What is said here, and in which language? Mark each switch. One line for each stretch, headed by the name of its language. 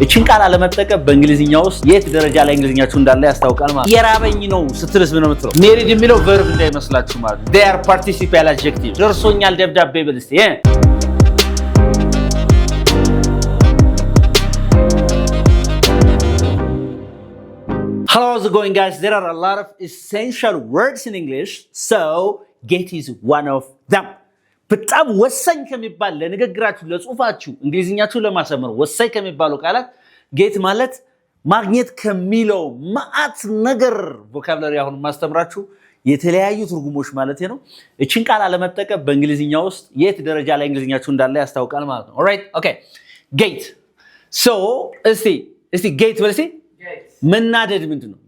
Amharic: እቺን ቃል አለመጠቀም በእንግሊዝኛ ውስጥ የት ደረጃ ላይ እንግሊዝኛችሁ እንዳለ ያስታውቃል ማለት የራበኝ ነው ስትልስ ምን ነው የምትለው ሜሪድ የሚለው verb እንዳይመስላችሁ ማለት
English: they are participial adjective
Amharic: ደርሶኛል ደብዳቤ ብል እስቲ
English: Hello, how's it going, guys? There are a lot of essential words in English, so get is one of them.
Amharic: በጣም ወሳኝ ከሚባል ለንግግራችሁ ለጽሁፋችሁ እንግሊዝኛችሁ ለማሰመር ወሳኝ ከሚባሉ ቃላት ጌት ማለት ማግኘት ከሚለው ማአት ነገር ቮካብላሪ አሁን ማስተምራችሁ የተለያዩ ትርጉሞች ማለት ነው። እቺን ቃል አለመጠቀም በእንግሊዝኛ ውስጥ የት ደረጃ ላይ እንግሊዝኛችሁ እንዳለ ያስታውቃል ማለት ነው። ኦልራይት ኦኬ ጌት ሶ እስቲ ጌት በልሲ መናደድ ምንድነው?